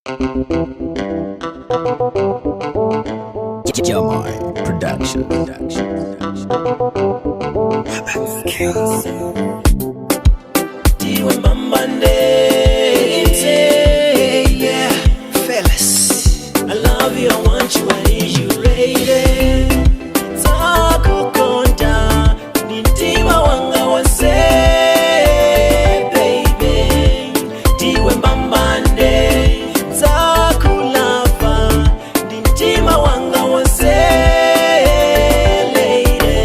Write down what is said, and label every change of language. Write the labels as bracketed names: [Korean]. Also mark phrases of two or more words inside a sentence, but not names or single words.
[Nyanja] Jamai Production. Diwe Mbambande, [English] yeah, fellas. I love you, I want you, I need you, lady. [Nyanja] Takukonda, nintima wanga wase, baby. Diwe Mbambande, takulava, nintima wanga wase, lady.